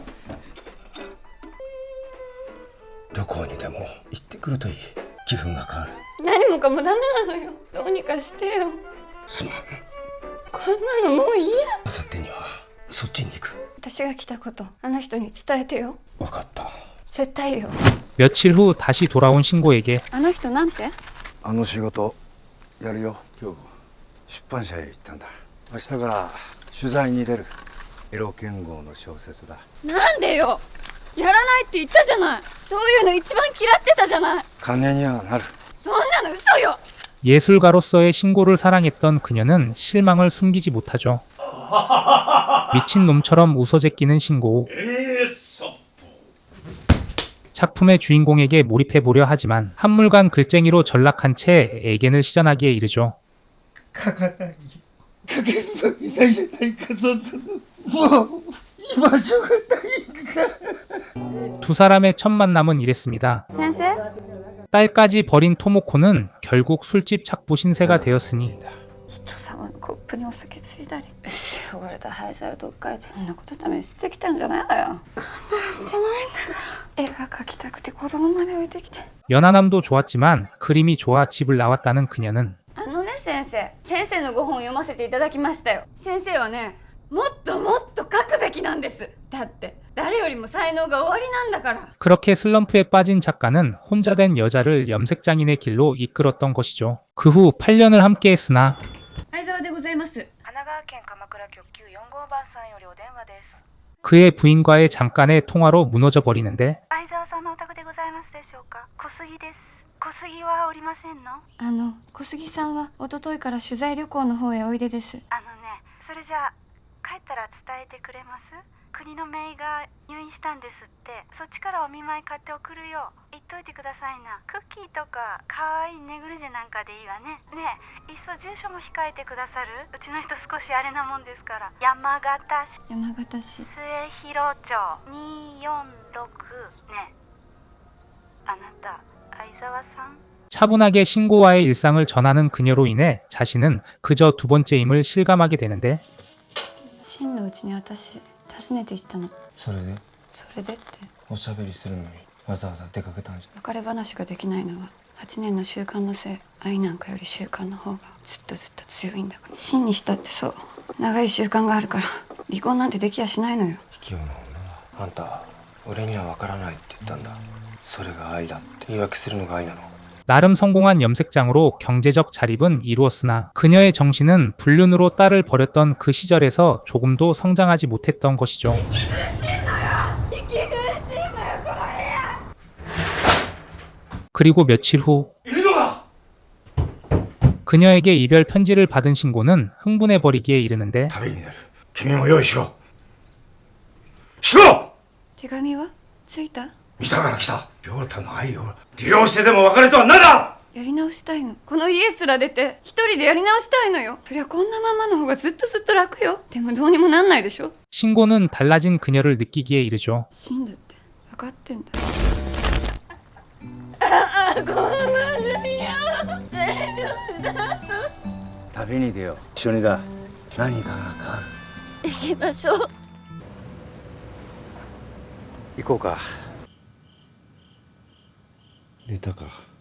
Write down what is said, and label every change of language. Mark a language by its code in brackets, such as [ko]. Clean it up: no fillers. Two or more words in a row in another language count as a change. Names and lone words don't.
[ja] 旅行にでも行ってくるといい。気分が変わる。何もかもダメなのよ。どうにかしてよ。すまん。こんなのもういいや。あさってにはそっちに行く。私が来たことあの人に伝えてよ。わかった。絶対よ。 [ko] 며칠 후 다시 돌아온 신고에게 [ja] あの人なんて？あの仕事やるよ。今日出版社へ行ったんだ。明日から取材に出る。エロ剣豪の小説だ。なんでよ。やらないって言ったじゃない。そういうの一番嫌ってたじゃない。金にはなる。そんなの嘘よ。 [ko] 예술가로서의 신고를 사랑했던 그녀는 실망을 숨기지 못하죠. 미친 놈처럼 웃어제끼는 신고. 작품의 주인공에게 몰입해보려 하지만 한물간 글쟁이로 전락한 채 애견을 시전하기에 이르죠. 두 사람의 첫 만남은 이랬습니다. [ja] 先生？ [ko] 딸까지 버린 토모코는 결국 술집 착부 신세가 되었으니 [ja] 人様のコップにお酒ついたり汚れた灰皿どっかへそんなことために捨ててきたんじゃないわよ。こんなはずじゃないんだから絵が描きたくて子供まで置いてきて。 [ko] 연하남도 좋았지만 그림이 좋아 집을 나왔다는 그녀는 [ja] あのね先生のご本読ませていただきましたよ。先生はねもっともっと書くべきなんです。だって誰よりも才能がおありなんだから。 [ko] 그렇게 슬럼프에 빠진 작가는 혼자 된 여자를 염색장인의 길로 이끌었던 것이죠. 그 후 8년을 함께했으나 [ja] 相沢でございます。神奈川県鎌倉局945番さんよりお電話です。 [ko] 그의 부인과의 잠깐의 통화로 무너져 버리는데 [ja] 相沢さんのお宅でございますでしょうか。小杉です。小杉はおりませんの？小杉さんは一昨日から取材旅行の方へおいでです。それじゃあ帰ったら伝えてくれます？国の名医が入院したんですって。そっちからお見舞い買って送るよう言っといてくださいな。クッキーとかかわいいネグリジェなんかでいいわね。ねえいっそ住所も控えてくださる？うちの人少しあれなもんですから。山形市末広町246ね。あなた相沢さん？ [ko] 차분하게 신고와의 일상을 전하는 그녀로 인해 자신은 그저 두 번째임을 실감하게 되는데 [ja] 真のうちに私訪ねて行ったの。それでっておしゃべりするのにわざわざ出かけたんじゃ。別れ話ができないのは8年の習慣のせい。愛なんかより習慣の方がずっと強いんだから。真にしたってそう長い習慣があるから離婚なんてできやしないのよ。卑怯な女だ。あんた俺には分からないって言ったんだ。それが愛だって言い訳するのが愛なの。 [ko] 나름 성공한 염색장으로 경제적 자립은 이루었으나 그녀의 정신은 불륜으로 딸을 버렸던 그 시절에서 조금도 성장하지 못했던 것이죠. 그리고 며칠 후 그녀에게 이별 편지를 받은 신고는 흥분해버리기에 이르는데 [ja] 旅になる。君も用意しろ。しろ。手紙はついた？見たから来た。亮太の愛を利用してでも別れとは何だ。やり直したいの。この家すら出て一人でやり直したいのよ。そりゃこんなままの方がずっと楽よ。でもどうにもなんないでしょ。 [ko] 신고는 달라진 그녀를 느끼기에 이르죠. [ja] 死んだって分かってんだ。旅に出よう。一緒にだ。何かが変わる。行きましょう。行こうか。寝たか。